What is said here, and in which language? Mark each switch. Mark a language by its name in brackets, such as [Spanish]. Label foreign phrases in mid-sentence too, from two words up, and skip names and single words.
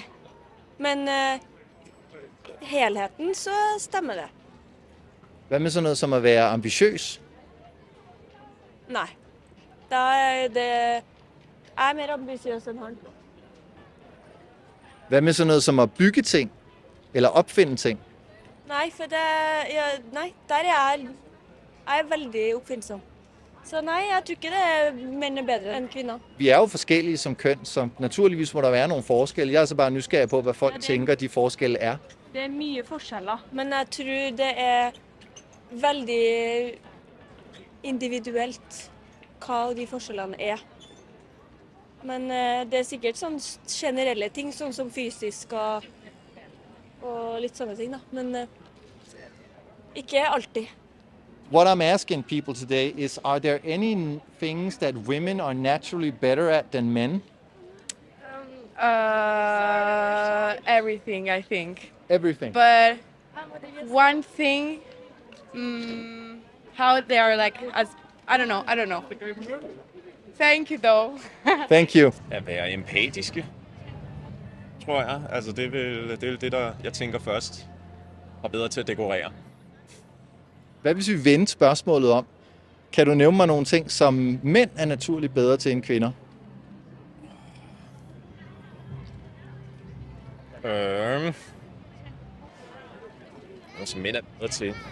[Norwegian] Men helheten, så stemmer det. [Danish] Hvad med sådan noget som at være ambitiøs? [Norwegian] Nei. Jeg er mer ambisiøs enn han. [Danish] Hvad med sådan noget som at bygge ting? Eller opfinde ting? [Norwegian] Nei, for nei, der er jeg veldig oppfinnsom. Så nei, jeg tror ikke menn er bedre enn kvinner. [Danish] Vi er jo forskellige som køn, så naturligvis må der være nogle forskelle. Jeg er så bare nysgerrig på, hvad folk tænker, de forskelle er. [Norwegian] Det er mye forskjeller, men jeg tror det er veldig individuelt hva de forskjellene er. Men det er sikkert sånn generelle ting, sånn som fysisk og litt sånne ting da. Men ikke alltid. [English] What I'm asking people today is, are there any things that women are naturally better at than men? Everything, I think. Everything. But one thing, how they are like, as I don't know. Thank you though. Thank you. [Danish] At være empatiske, tror jeg. Altså det er vel det, der jeg tænker først. Og bedre til at dekorere. Hvad hvis vi vendte spørgsmålet om? Kan du nævne mig nogle ting, som mænd er naturligt bedre til end kvinder? Som mænd er bedre til.